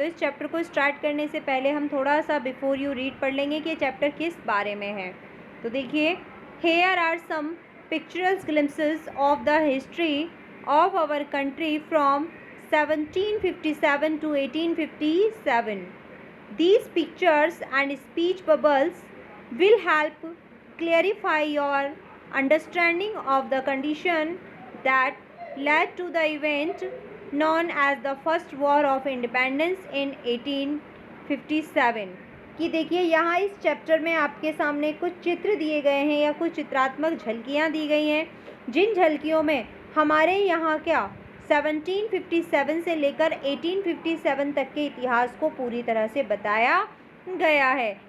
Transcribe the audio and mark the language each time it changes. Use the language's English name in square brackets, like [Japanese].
[Hindi] तो इस चैप्टर को स्टार्ट करने से पहले हम थोड़ा सा बिफोर यू रीड पढ़ लेंगे कि ये चैप्टर किस बारे में है। तो देखिए, [English] Here are some pictorial glimpses of the history of our country from 1757 to 1857. These pictures and speech bubbles will help clarify your understanding of the condition that led to the event known as the First War of Independence in 1857. [Hindi] कि देखिए यहाँ इस chapter में आपके सामने कुछ चित्र दिए गए हैं या कुछ चित्रात्मक झलकियाँ दी गई हैं, जिन झलकियों में हमारे यहाँ क्या 1757 से लेकर 1857 तक के इतिहास को पूरी तरह से बताया गया है।